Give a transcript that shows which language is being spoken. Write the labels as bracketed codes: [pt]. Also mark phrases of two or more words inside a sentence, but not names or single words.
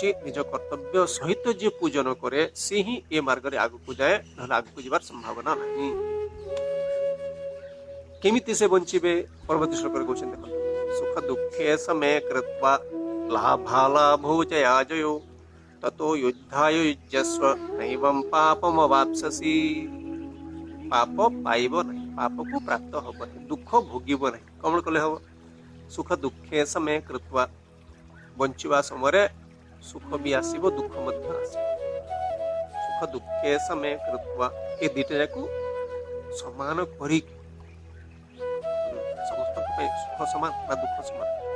[or] ନିଜ କର୍ତ୍ତବ୍ୟ ସହିତ ଯିଏ ପୂଜନ କରେ ସେ ହିଁ ଏ ମାର୍ଗରେ ଆଗକୁ ଯାଏ, ନହେଲେ ଆଗକୁ ଯିବାର ସମ୍ଭାବନା ନାହିଁ। କେମିତି ସେ ବଞ୍ଚିବେ? ପରବର୍ତ୍ତୀ ଶ୍ଲୋକରେ କହୁଛନ୍ତି ଦେଖନ୍ତୁ, [sa] ସୁଖ ଦୁଃଖେ ସମେ କୃତ୍ବା ଲାଭାଲାଭୋ ଜୟାଜୟୋ ତतो युद्धाय युज्यस्व नैवं पापमवाप्स्यसि। [or] ପାପ ପାଇବ ନାହିଁ, ପାପକୁ ପ୍ରାପ୍ତ ହବ ନାହିଁ, ଦୁଃଖ ଭୋଗିବ ନାହିଁ। କଣ କଲେ ହବ? [sa] ସୁଖ ଦୁଃଖେ ସମେ କୃତ୍ବା, [or] ବଞ୍ଚିବା ସମୟରେ ସୁଖ ବି ଆସିବ, ଦୁଃଖ ମଧ୍ୟ ଆସିବ। [sa] ସୁଖ ଦୁଃଖେ ସମେ କୃତ୍ବା, [or] ଏ ଦିଟା ଯାକୁ ସମାନ କରିକି, ସମସ୍ତଙ୍କ ପାଇଁ ସୁଖ ସମାନ ନା ଦୁଃଖ ସମାନ?